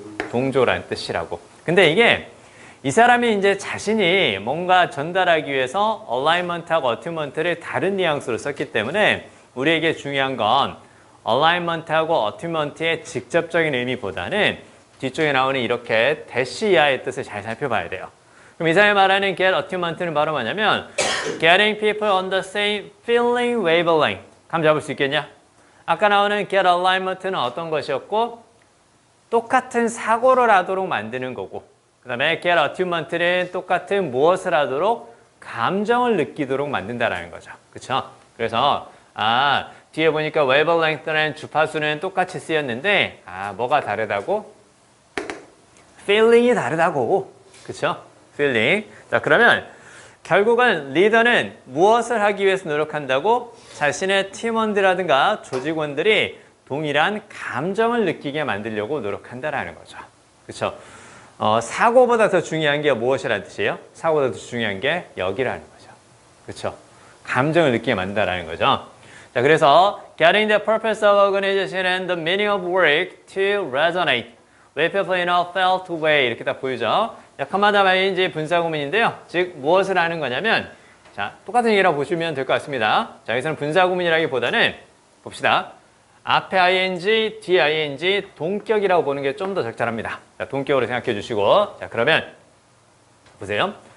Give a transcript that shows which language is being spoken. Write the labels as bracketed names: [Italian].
[Korean] 동조라는 뜻이라고. 근데 이게 이 사람이 이제 자신이 뭔가 전달하기 위해서 alignment하고 attunement를 다른 뉘앙스로 썼기 때문에 우리에게 중요한 건 alignment하고 attunement의 직접적인 의미보다는 뒤쪽에 나오는 이렇게 대시 이하의 뜻을 잘 살펴봐야 돼요. 그럼 이 사람이 말하는 get attunement는 바로 뭐냐면 [English] getting people on the same feeling wavelength. [Korean] 감 잡을 수 있겠냐? 아까 나오는 get alignment는 어떤 것이었고 똑같은 사고를 하도록 만드는 거고 그 다음에 get attunement는 똑같은 무엇을 하도록 감정을 느끼도록 만든다라는 거죠. 그쵸? 그래서 뒤에 보니까 wavelength라는 주파수는 똑같이 쓰였는데 뭐가 다르다고? feeling이 다르다고. 그쵸? feeling. 자, 그러면 결국은 리더는 무엇을 하기 위해서 노력한다고? 자신의 팀원들이라든가 조직원들이 동일한 감정을 느끼게 만들려고 노력한다라는 거죠. 그쵸? 사고보다 더 중요한 게 무엇이라는 뜻이에요? 사고보다 더 중요한 게 여기라는 거죠. 그쵸? 감정을 느끼게 만든다라는 거죠. 자, 그래서 [English] getting the purpose of organization and the meaning of work to resonate with people in a felt way [Korean] 이렇게 딱 보이죠. 자, 커마다 마인지 분사구문인데요. 즉 무엇을 하는 거냐면 자, 똑같은 얘기라고 보시면 될 것 같습니다. 자, 여기서는 분사구문이라기보다는 봅시다. 앞에 ing, 뒤에 ing, 동격이라고 보는 게 좀 더 적절합니다. 자, 동격으로 생각해 주시고 자, 그러면 보세요.